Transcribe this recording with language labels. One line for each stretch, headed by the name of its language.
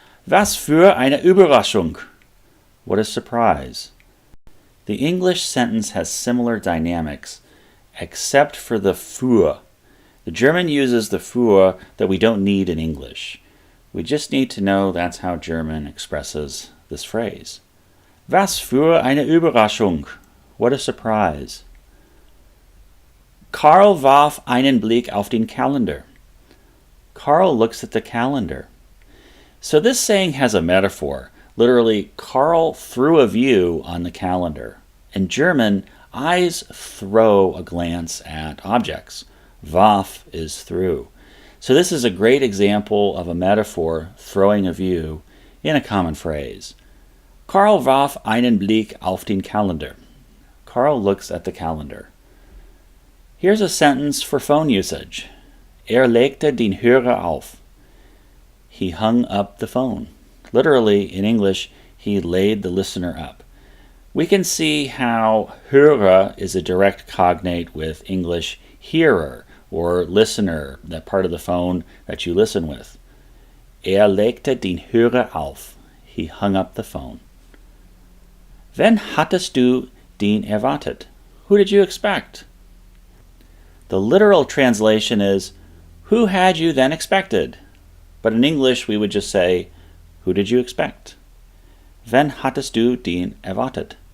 German: Was für eine Überraschung.
English: What a surprise. The English sentence has similar dynamics, except for the für. The German uses the für that we don't need in English. We just need to know that's how German expresses this phrase.
German: Was für eine Überraschung.
English: What a surprise.
German: Karl warf einen Blick auf den Kalender.
English: Karl looks at the calendar. So this saying has a metaphor. Literally, Karl threw a view on the calendar. In German, eyes throw a glance at objects. Warf is through. So this is a great example of a metaphor, throwing a view, in a common phrase.
German: Karl warf einen Blick auf den Kalender.
English: Karl looks at the calendar. Here's a sentence for phone usage.
German: Legte den Hörer auf.
English: He hung up the phone. Literally, in English, he laid the listener up. We can see how Hörer is a direct cognate with English hearer or listener, that part of the phone that you listen with.
German: Legte den Hörer auf.
English: He hung up the phone.
German: Wen hattest du den erwartet?
English: Who did you expect? The literal translation is, who had you then expected? But in English, we would just say, who did you expect?
German: Wen hattest du den erwartet?